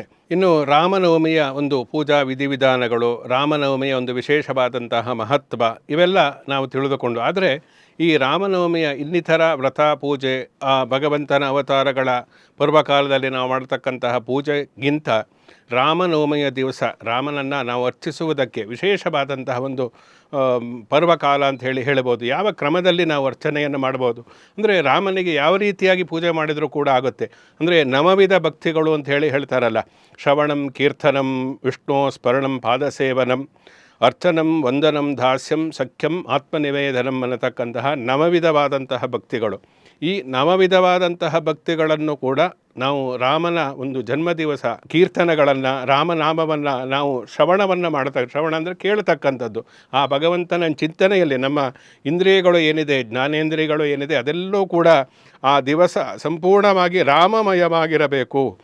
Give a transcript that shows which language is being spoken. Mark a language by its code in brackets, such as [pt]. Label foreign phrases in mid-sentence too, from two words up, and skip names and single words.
[kn] ಇನ್ನು ರಾಮನವಮಿಯ ಒಂದು ಪೂಜಾ ವಿಧಿವಿಧಾನಗಳು, ರಾಮನವಮಿಯ ಒಂದು ವಿಶೇಷವಾದಂತಹ ಮಹತ್ವ ಇವೆಲ್ಲ ನಾವು ತಿಳಿದುಕೊಂಡು, ಆದರೆ ಈ ರಾಮನವಮಿಯ ಇನ್ನಿತರ ವ್ರತ ಪೂಜೆ ಆ ಭಗವಂತನ ಅವತಾರಗಳ ಪೂರ್ವಕಾಲದಲ್ಲಿ ನಾವು ಮಾಡತಕ್ಕಂತಹ ಪೂಜೆಗಿಂತ ರಾಮನವಮಿಯ ದಿವಸ ರಾಮನನ್ನು ನಾವು ಅರ್ಚಿಸುವುದಕ್ಕೆ ವಿಶೇಷವಾದಂತಹ ಒಂದು ಪರ್ವಕಾಲ ಅಂತ ಹೇಳ್ಬೋದು. ಯಾವ ಕ್ರಮದಲ್ಲಿ ನಾವು ಅರ್ಚನೆಯನ್ನು ಮಾಡ್ಬೋದು ಅಂದರೆ ರಾಮನಿಗೆ ಯಾವ ರೀತಿಯಾಗಿ ಪೂಜೆ ಮಾಡಿದರೂ ಕೂಡ ಆಗುತ್ತೆ. ಅಂದರೆ ನವವಿಧ ಭಕ್ತಿಗಳು ಅಂತ ಹೇಳ್ತಾರಲ್ಲ, [sa] ಶ್ರವಣಂ ಕೀರ್ತನಂ ವಿಷ್ಣು ಸ್ಮರಣಂ ಪಾದಸೇವನಂ ಅರ್ಚನಂ ವಂದನಂ ದಾಸ್ಯಂ ಸಖ್ಯಂ ಆತ್ಮನಿವೇದನಂ [kn] ಅನ್ನತಕ್ಕಂತಹ ನವವಿಧವಾದಂತಹ ಭಕ್ತಿಗಳು. ಈ ನವವಿಧವಾದಂತಹ ಭಕ್ತಿಗಳನ್ನು ಕೂಡ ನಾವು ರಾಮನ ಒಂದು ಜನ್ಮದಿವಸ ಕೀರ್ತನೆಗಳನ್ನು, ರಾಮನಾಮವನ್ನು ನಾವು ಶ್ರವಣವನ್ನು ಶ್ರವಣ ಅಂದರೆ ಕೇಳತಕ್ಕಂಥದ್ದು. ಆ ಭಗವಂತನ ಚಿಂತನೆಯಲ್ಲಿ ನಮ್ಮ ಇಂದ್ರಿಯಗಳು ಏನಿದೆ, ಜ್ಞಾನೇಂದ್ರಿಯಗಳು ಏನಿದೆ, ಅದೆಲ್ಲವೂ ಕೂಡ ಆ ದಿವಸ ಸಂಪೂರ್ಣವಾಗಿ ರಾಮಮಯವಾಗಿರಬೇಕು.